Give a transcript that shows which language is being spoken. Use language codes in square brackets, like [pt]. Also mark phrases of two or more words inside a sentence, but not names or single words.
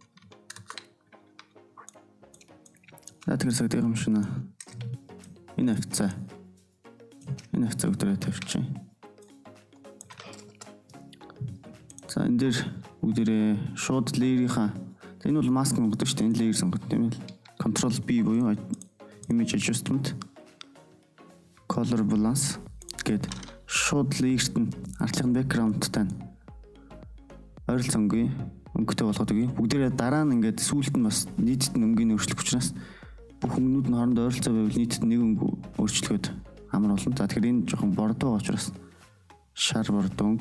[mn] За тэгэхээр цагдаагийн машин энэ хавцаа өдрөө тавьчих. За энэ дээр бүгдээрээ шууд layer-ийнхаа энэ бол mask сонгодог шүү дээ. Энэ layer сонгох тийм ээ. Ctrl B буюу [en] image adjustment color balance [mn] гэд шууд layer-т нь артлын background-тай ойролцоонгүй өнгөтэй болгоод өгье. Бүгдээрээ дараа нь ингээд сүүлд нь бас нийтэд нь өнгөний өөрчлөх учраас бүх өнгөнүүд нь хоорондоо ойролцоо байвал нийтэд нэг өнгө өөрчлөхөд амар болно. За тэгэхээр энэ жоохон бордоо учраас шар бордоо өнгө.